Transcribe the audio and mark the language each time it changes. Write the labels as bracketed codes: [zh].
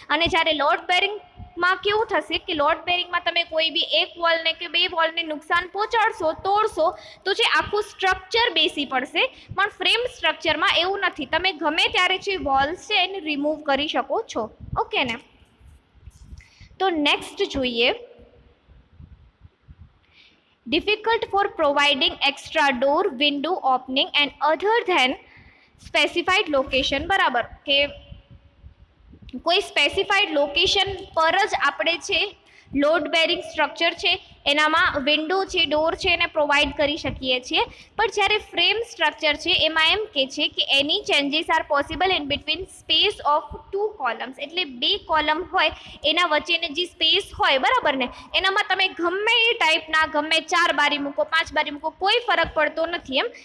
[gu] અને જ્યારે લોડ બેરિંગમાં કેવું થશે કે લોડ બેરિંગમાં તમે કોઈ બી એક વોલને કે બે વોલને નુકસાન પહોંચાડશો, તોડશો તો જે આખું સ્ટ્રક્ચર બેસી પડશે. પણ ફ્રેમ સ્ટ્રક્ચરમાં એવું નથી, તમે ગમે ત્યારે જે વોલ્સ છે એને રિમૂવ કરી શકો છો, ઓકે ને. તો નેક્સ્ટ જોઈએ [en] difficult for providing extra door, window opening and other than specified location, [gu] બરાબર. કે કોઈ સ્પેસિફાઈડ લોકેશન પર જ આપણે છે લોડ બેરિંગ સ્ટ્રક્ચર છે એનામાં વિન્ડો છે, ડોર છે એને પ્રોવાઈડ કરી શકીએ છીએ. પણ જ્યારે ફ્રેમ સ્ટ્રક્ચર છે એમાં એમ કે છે કે એની [en] changes are possible in between space of 2 columns, [gu] એટલે 2 કોલમ હોય એના વચ્ચેની જે સ્પેસ હોય, બરાબર ને, એનામાં તમે ગમે એ ટાઈપના ગમે 4 બારી મૂકો, 5 બારી મૂકો, કોઈ ફરક પડતો નથી એમ.